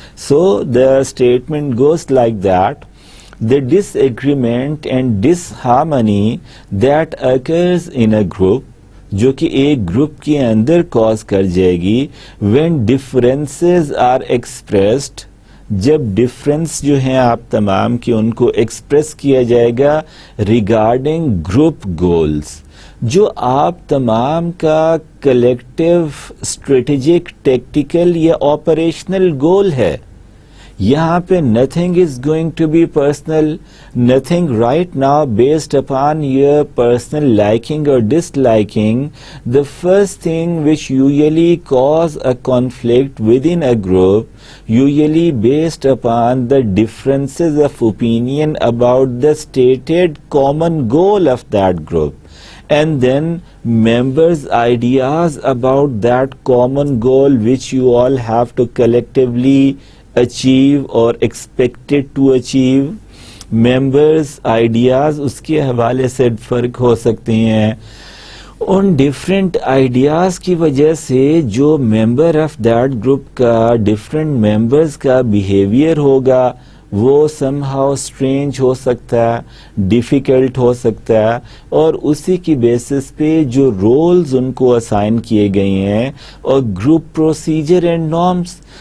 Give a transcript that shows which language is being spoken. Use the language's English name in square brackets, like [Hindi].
[English] so the statement goes like that, the disagreement and disharmony that occurs in a group, [Urdu] جو کہ ایک group کے اندر cause کر جائے گی, [English] when differences are expressed, [Urdu] جب ڈفرینس جو ہیں آپ تمام کے ان کو ایکسپریس کیا جائے گا ریگارڈنگ گروپ گولز, جو آپ تمام کا کلیکٹیو اسٹریٹجک ٹیکٹیکل یا آپریشنل گول ہے. یہاں پہ [English] nothing is going to be personal, nothing right now based upon your personal liking or disliking. The first thing which usually cause a conflict within a group, usually based upon the differences of opinion about the stated common goal of that group, and then members' ideas about that common goal which you all have to collectively achieve or expected to achieve. [Urdu] members ideas اس کے حوالے سے فرق ہو سکتے ہیں. ان different ideas کی وجہ سے جو ممبر آف دیٹ گروپ کا ڈفرینٹ ممبرز کا بیہیویئر ہوگا وہ سم ہاؤ اسٹرینج ہو سکتا ہے, ڈیفیکلٹ ہو سکتا ہے, اور اسی کی بیسس پہ جو رولز ان کو اسائن کیے گئے ہیں اور گروپ پروسیجر اینڈ نارمز.